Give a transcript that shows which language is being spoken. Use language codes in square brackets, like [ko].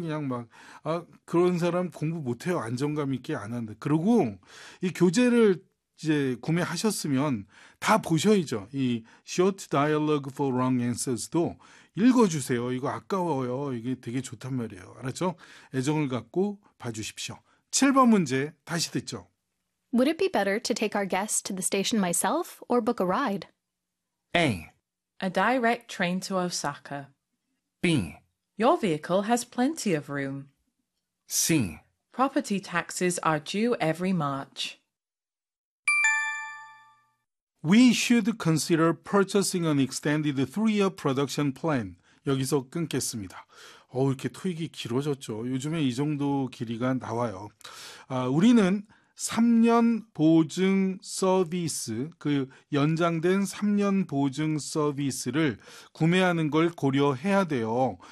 [ko] 그냥 막 아, 그런 사람 공부 못해요. 안정감 있게 안 한다. 그리고 이 교재를 이제 구매하셨으면 다 보셔야죠. 이 Short Dialogue for Wrong Answers도 읽어주세요. 이거 아까워요. 이게 되게 좋단 말이에요. 알았죠? 애정을 갖고 봐주십시오. 7번 문제 다시 듣죠. [en] Would it be better to take our guests to the station myself or book a ride? A. A direct train to Osaka. B. Your vehicle has plenty of room. C. Property taxes are due every March. We should consider purchasing an extended three-year production plan. [ko] 여기서 끊겠습니다. 이렇게 토익이 길어졌죠. 요즘에 이 정도 길이가 나와요. 우리는 3년 보증 서비스, 그 연장된 3년 보증 서비스를 구매하는 걸 고려해야 돼요.